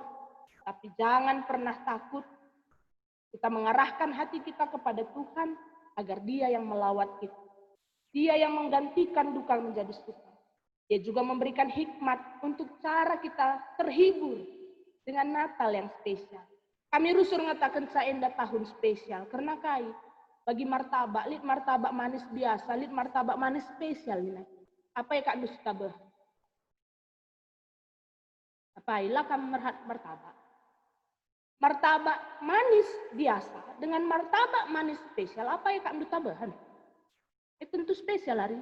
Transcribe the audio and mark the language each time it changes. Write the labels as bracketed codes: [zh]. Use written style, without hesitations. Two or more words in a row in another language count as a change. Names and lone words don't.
[id] Tapi jangan pernah takut. Kita mengarahkan hati kita kepada Tuhan agar Dia yang melawat kita. Dia yang menggantikan duka menjadi suka. Dia juga memberikan hikmat untuk cara kita terhibur dengan Natal yang spesial. [btx] Kami rusur ngatakan saenda tahun spesial karena kai bagi martabak, lit martabak manis biasa, lit [id] martabak manis spesial ini. Apa ya Kak Dusta bah? Apa ilah kami martabak? Martabak manis biasa dengan martabak manis spesial, apa ya Kak Duta-bahan? Tentu spesial hari.